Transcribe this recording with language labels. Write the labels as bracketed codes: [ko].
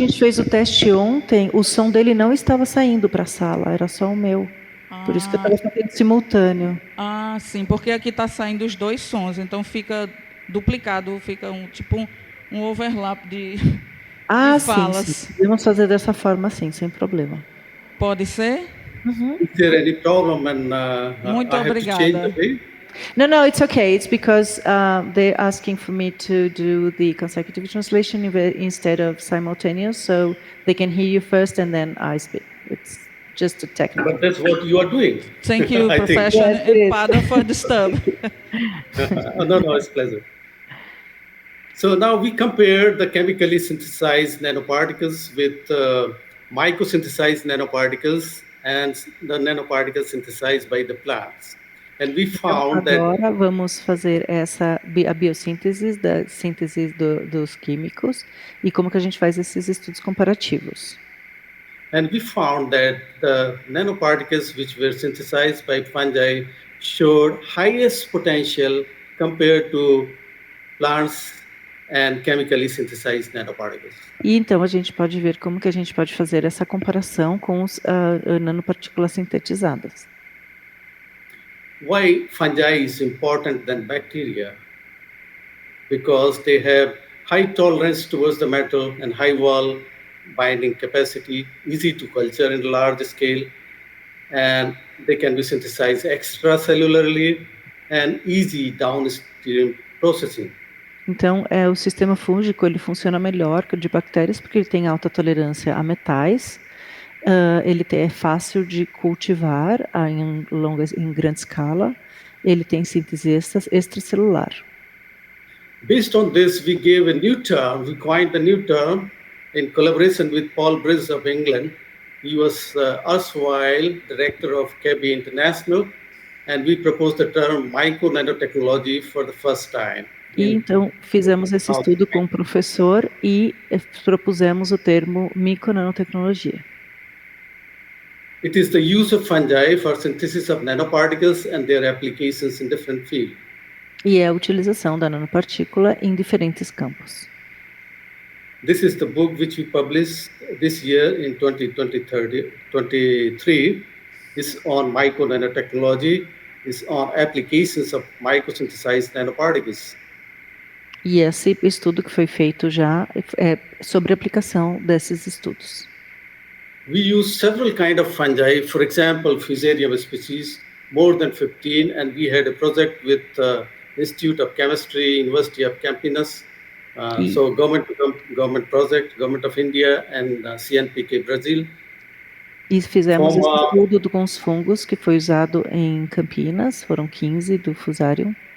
[pt] gente fez o teste ontem, o som dele não estava saindo para a sala, era só o meu. Por isso que eu estava fazendo simultâneo. Ah, sim, porque aqui está saindo os dois sons, então fica duplicado, fica um overlap de Ah, falas. sim. Podemos fazer dessa forma, sim, sem problema. Pode ser? [en] Is there any problem when [pt] Muito [en] I have to change the [pt] obrigada. [en] way? No, it's okay. It's because they're asking for me to do the consecutive translation instead of simultaneous, so they can hear you first and then I speak. It's just technical. But that's what you are doing. Thank you, I think. Professor Yes, it is. Pada, for the stub. No, it's pleasure. So now we compare the chemically synthesized nanoparticles with microsynthesized nanoparticles and the nanoparticles synthesized by the plants. And we [pt] Então, [en] found that [pt] agora vamos fazer a biossíntese da síntese dos químicos e como que a gente faz esses estudos comparativos. [en] the nanoparticles which were synthesized by fungi showed highest potential compared to plants and chemically synthesized nanoparticles. [pt] E então a gente pode ver como que a gente pode fazer essa comparação com as nanopartículas sintetizadas. [en] Why fungi is important than bacteria? Because they have high tolerance towards the metal and high wall binding capacity, easy to culture in large scale, and they can be synthesized extracellularly and easy downstream processing. [pt] Então, o sistema fúngico ele funciona melhor que o de bactérias porque ele tem alta tolerância a metais, é fácil de cultivar em grande escala, ele tem síntese extracelular. [en] Based on this, we coined a new term in collaboration with Paul Briz of England. He was erstwhile director of KB International, and we proposed the term micro-nanotechnology for the first time. [pt] E então fizemos esse estudo com o professor e propusemos o termo micronanotecnologia. [en] It is the use of fungi for synthesis of nanoparticles and their applications in different fields. [pt] E é a utilização da nanopartícula em diferentes campos. [en] This is the book which we published this year in 2023. It's on micro-nanotechnology. It's on applications of microsynthesized nanoparticles. [pt] E esse estudo que foi feito já é sobre a aplicação desses estudos. [en] We use several kinds of fungi, for example, Fusarium species, more than 15, and we had a project with Institute of Chemistry, University of Campinas, so government project, Government of India, and CNPq Brazil. [pt] E fizemos esse estudo com os fungos que foi usado em Campinas, foram 15 do Fusarium.